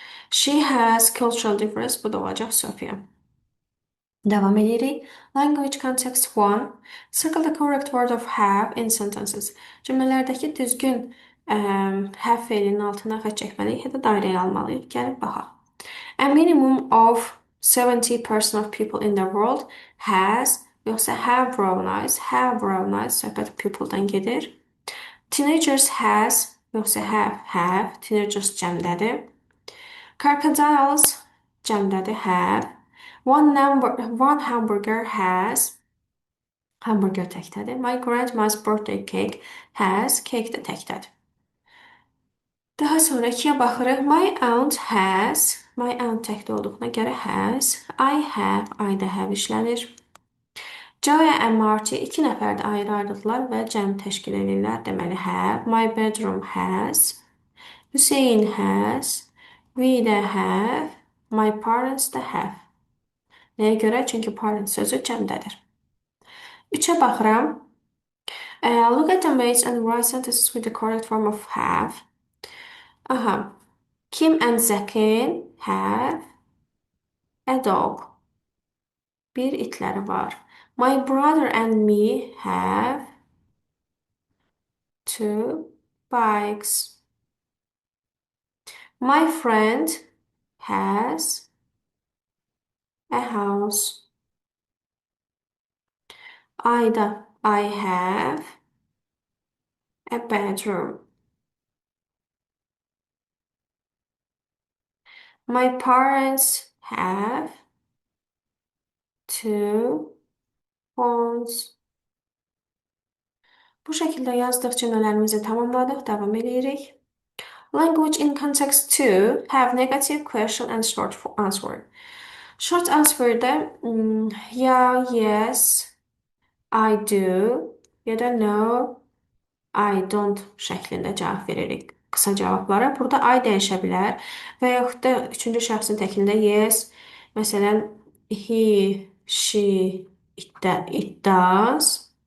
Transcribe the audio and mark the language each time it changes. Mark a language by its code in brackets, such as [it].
[en] She has cultural difference. [az] Bu da olacaq Sophia. Devam edirik. [en] Language context 1. Circle the correct word of have in sentences. [az] Cümlələrdəki düzgün have feilinin altına xətt çəkməliyik, ya da dairəyə almalıyıq. Gəlin baxaq. [en] A minimum of 70% of people in the world has, yoxsa have brown eyes. Have brown eyes, söhbət people-dan gedir. Teenagers has, yoxsa have. [az] Teenagers cəmdədir. [en] Crocodiles cəmdədir, have. One hamburger has, hamburger təkdədir. My grandma's birthday cake has, cake də təkdədir. [az] Daha sonrakiyə baxırıq. [en] My aunt has, my aunt təkdə olduğuna görə has. I have, I da have işlənir. [az] Joe and Marty iki nəfər də ayrı-ayrıdırlar və cəm təşkil edirlər. [en] Deməli, have, my bedroom has, Hüseyn has, we də have, my parents da have. [az] Nəyə görə? Çünki parents sözü cəmdədir. Üçə baxıram. [en] Look at the mates and write sentences with the correct form of have. Aha. Kim and Zakin have a dog. [az] Bir itləri var. [en] My brother and me have two bikes. My friend has a house. I have a bedroom. My parents have two phones. [az] Bu şəkildə yazdıq, cümlələrimizi tamamladıq, davam edirik. [en] Language in context 2 have negative question and short answer. [az] Short answer'da ya, [en] yes, I do [az] ya da [en] no, I don't [az] şəklində cavab veririk qısa cavablara. Burada I dəyişə bilər və yaxud da üçüncü şəxsin təkində yes, məsələn, he, she, it does.